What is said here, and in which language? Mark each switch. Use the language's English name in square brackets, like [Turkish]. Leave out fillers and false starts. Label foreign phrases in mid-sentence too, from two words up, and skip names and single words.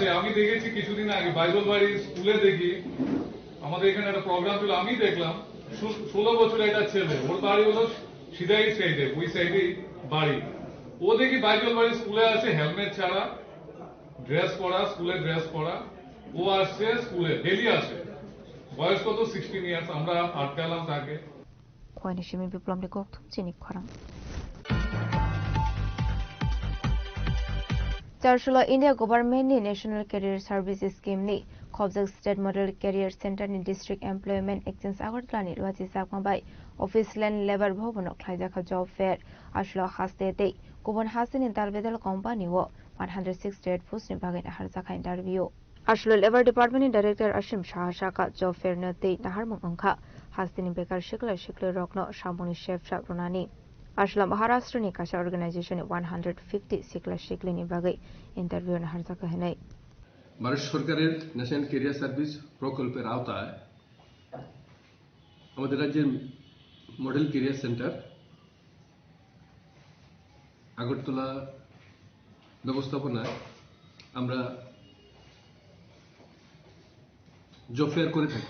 [Bangla] আমি দেখেছি কিছুদিন আগে বাইবেল বাড়ির স্কুলে দেখি, আমাদের এখানে একটা প্রোগ্রাম ছিল, আমি দেখলাম 16 বছরের একটা ছেলে, ওর বাড়ি হলো সিধাই সাইডে, ওই সাইডে বাড়ি। ও দেখি বাইবেল বাড়ির স্কুলে আসে হেলমেট ছাড়া, ড্রেস পরা, স্কুলে ড্রেস পরা, ও আসছে স্কুলে, ডেলি আসে। বয়স কত? 16 ইয়ার্স। আমরা আটকালাম তাকে। [Kok Borok] khoinishimi biplomni koktum chini khorang Charshula [English] India government [Kok Borok] ni National Career Service Scheme ni Khobjak State Model Career Center ni District Employment Exchange Agartala ni Lwachi Sakmabai Office Land Labor Bhobanok khlaijaka [English] job fair [Kok Borok] ashlo haste dei kubon hasini dalbedal company wo 168 post ni bagai harjaka interview ashlo Labor Department ni Director Ashim Shahashaka [English] job fair [Kok Borok] na dei naharmung angkha hasini bekar shikla rokno shamoni chef ronani Ashla Maharashtra ni kasha organization 150 shikla ni bagai interview na harjaka henai [Bangla] ভারত সরকারের ন্যাশনাল ক্যারিয়ার সার্ভিস প্রকল্পের আওতায় আমাদের রাজ্যের মডেল ক্যারিয়ার সেন্টার আগরতলা ব্যবস্থাপনায় আমরা [English] job fair [Bangla] করে থাকি।